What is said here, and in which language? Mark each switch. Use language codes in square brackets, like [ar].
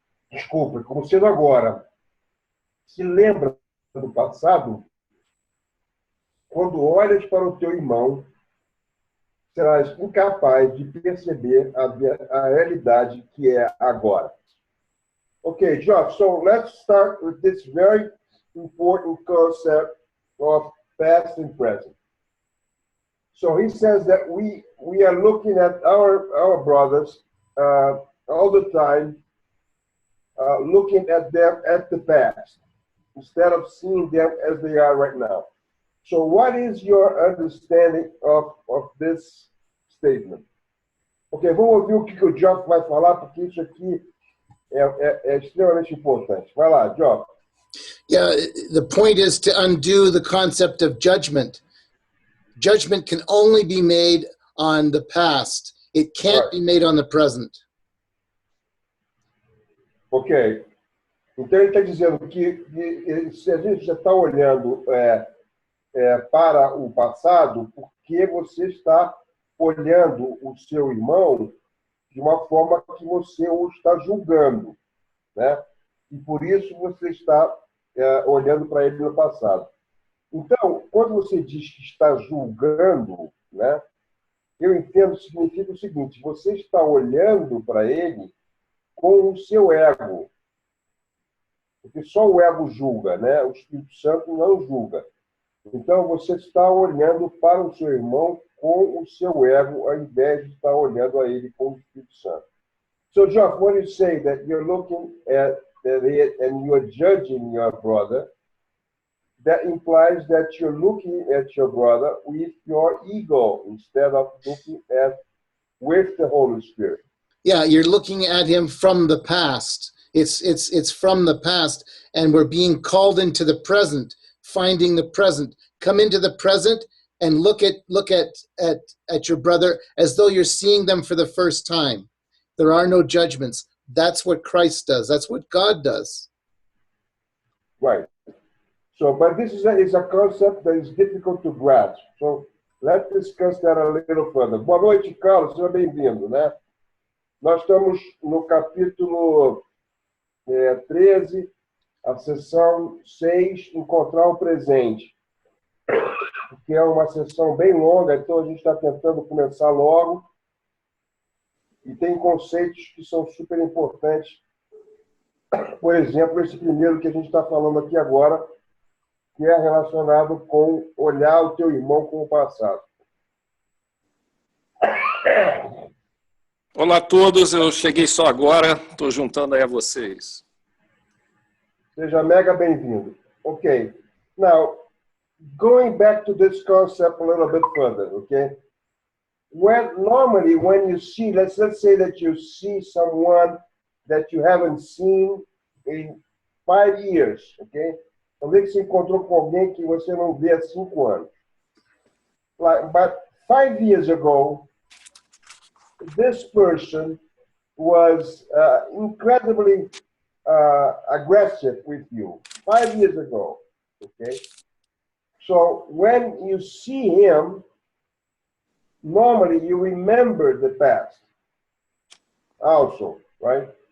[pt] Desculpa, como sendo agora. Se lembra do passado? Quando olhas para o teu irmão, serás incapaz de perceber a realidade que é agora. [en] Okay, Josh, so let's start with this very important concept of past and present. So he says that we are looking at our brothers all the time, looking at them at the past, instead of seeing them as they are right now. So what is your understanding of this statement? [pt] Ok, vamos ouvir o que o Joff vai falar, porque isso aqui é extremamente importante. Vai lá, Joff. [en] Yeah, the point is to undo the concept of judgment. Judgment can only be made on the past. It can't be made on the present. Ok. [pt] Então ele está dizendo que se a gente já está olhando para o passado, porque você está olhando o seu irmão de uma forma que você o está julgando, né? E por isso você está olhando para ele no passado. Então, quando você diz que está julgando, né? Eu entendo que significa o seguinte: você está olhando para ele com o seu ego. Porque só o ego julga, né? O Espírito Santo não julga. Então, você está olhando para o seu irmão com o seu ego, ao invés de estar olhando a ele com o Espírito Santo. [en] So, Joff, when you say that you're looking at it and you're judging your brother, that implies that you're looking at your brother with your ego instead of looking at with the Holy Spirit. Yeah, you're looking at him from the past. It's from the past, and we're being called into the present, finding the present. Come into the present and look at your brother as though you're seeing them for the first time. There are no judgments. That's what Christ does. That's what God does. Right. So, but this is a concept that is difficult to grasp. So, let's discuss that a little further. [pt] Boa noite, Carlos. Seja bem-vindo, né? Nós estamos no capítulo 13, a seção 6, Encontrar o Presente, que é uma sessão bem longa, então a gente está tentando começar logo, e tem conceitos que são super importantes. Por exemplo, esse primeiro que a gente está falando aqui agora, que é relacionado com olhar o teu irmão com o passado. Olá a todos, eu cheguei só agora, estou juntando aí a vocês. Seja mega bem-vindo. Okay. [en] Now, going back to this concept a little bit further, okay? Normally when you see, let's say that you see someone that you haven't seen in 5 years, okay? [pt] Então, vê que você encontrou com alguém que você não vê há 5 anos. [en] But 5 years ago, this person was incredibly aggressive with you 5 years ago, okay? So when you see him, normally you remember the past also, right?